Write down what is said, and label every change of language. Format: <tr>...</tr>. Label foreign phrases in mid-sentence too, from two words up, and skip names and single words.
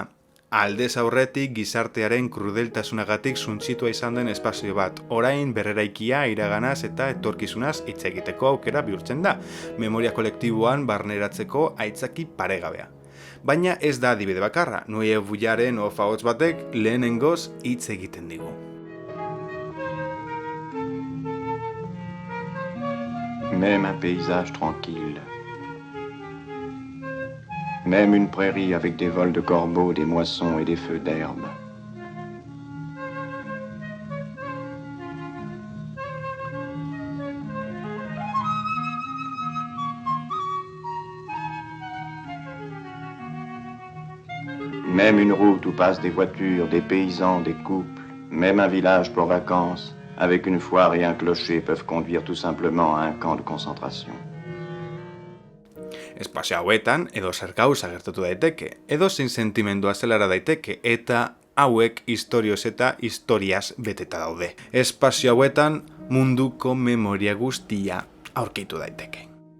<eu>Aldez aurretik gizartearen krudeltasunagatik suntxitua izan den espazio bat. Orain berreraikia iraganaz eta etorkizunaz hitz egiteko aukera bihurtzen da. Memoria kolektiboan barneratzeko aitzaki paregabea. Baina ez da adibide bakarra, Nueye Bullaren ofahots batek lehenengoz hitz egiten digu.</eu> <fr>Même un paysage tranquille. Même une prairie avec des vols de corbeaux, des moissons et des feux d'herbe. Même une route où passent des voitures, des paysans, des couples, même un village pour vacances, avec une foire et un clocher peuvent conduire tout simplement à un camp de concentration.</fr> <eu>Espazio hauetan, edo zer gauza gertatu daiteke, edo zein sentimendua zelara daiteke, eta hauek istorioz eta historiaz beteta daude. Espazio hauetan munduko memoria guztia aurkitu daiteke.</eu>